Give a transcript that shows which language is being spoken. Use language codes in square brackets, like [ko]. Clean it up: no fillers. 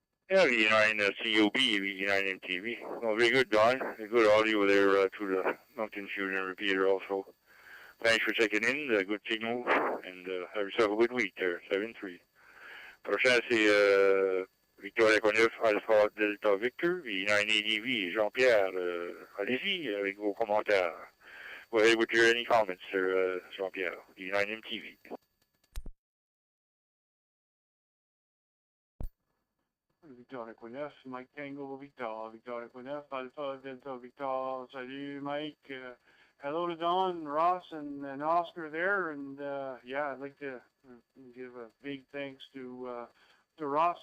[en] Yeah, VE9 COB, VE9 MTV. Well, very good, Don. Very good audio there to the Mountain Fusion repeater also. Thanks for checking in. Good signal, and have yourself a good week there. 7-3. [fr] Prochain, c'est Victor Echo 9, Alpha Delta Victor, VE9 ADV. Jean-Pierre, allez-y avec vos commentaires. [en] Go ahead with your any comments, sir, Jean-Pierre, V9MTV. [fr] Victor Equinef, Mike Tango, Victor Equinef, Alpha Delta Victor. Salut, Mike. [en] Hello to Don, Ross, and Oscar there. And yeah, I'd like to give a big thanks to Ross.